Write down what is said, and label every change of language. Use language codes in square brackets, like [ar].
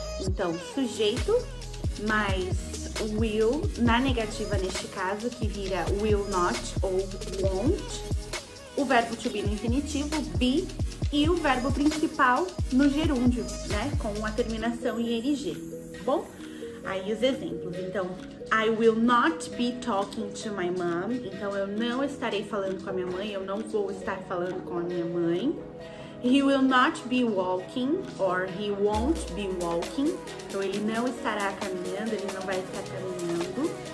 [pt] Então, sujeito mais will, na negativa neste caso, que vira will not ou won't, o verbo to be no infinitivo, be, e o verbo principal no gerúndio, né? Com a terminação em ing, tá bom? Aí os exemplos, então, [en] I will not be talking to my mom. [pt] Então, eu não estarei falando com a minha mãe, eu não vou estar falando com a minha mãe. [en] He will not be walking, or he won't be walking. [pt] Então, ele não estará caminhando, ele não vai estar caminhando.